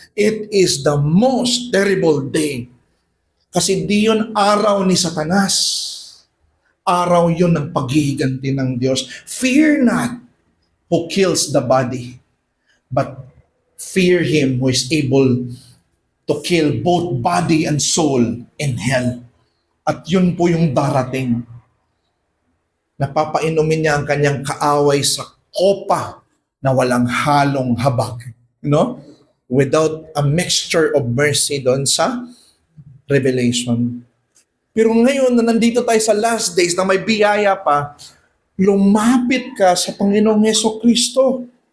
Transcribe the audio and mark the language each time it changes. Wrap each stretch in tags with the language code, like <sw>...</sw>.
<en>It is the most terrible day.</en> <tl>Kasi di yun araw ni Satanas. Araw yun ng paghihiganti ng Diyos.</tl> <en>Fear not who kills the body, but fear Him who is able to kill both body and soul in hell.</en> <tl>At yun po yung darating. Napapainumin niya ang kanyang kaaway sa kopa na walang halong habag. No?</tl> <en>Without a mixture of mercy</en> <tl>doon sa</tl> <en>Revelation.</en> <tl>Pero ngayon na nandito tayo sa</tl> <en>last days</en> <tl>na may biyaya pa, lumapit ka sa Panginoong Hesukristo.</tl>